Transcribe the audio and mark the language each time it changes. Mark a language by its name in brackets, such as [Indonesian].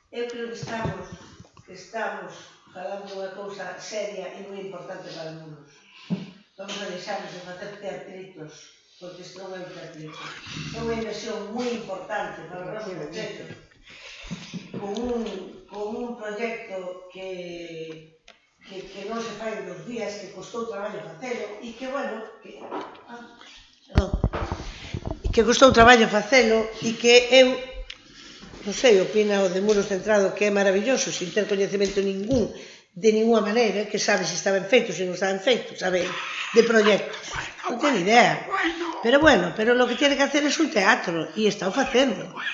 [Galician] Eu creo que estamos falando unha cousa seria e moi importante para Muros. Vamos a deixarnos de facer teatritos, porque isto non é un teatrito. É unha inversión moi importante para o noso proxecto, con un proxecto que non se fai en 2 días, que costou traballo facelo, e que, bueno, que costou traballo facelo, e que eu, non sei, opina o de Muros Centrado que é maravilloso, sin ter coñecemento ningún, de ninguna maneira, que sabe se estaban feitos, se non estaban feitos, sabe, de proxectos. Non ten idea. [Spanish] Pero bueno, pero lo que tiene que hacer es un teatro, [Galician] e está o facendo.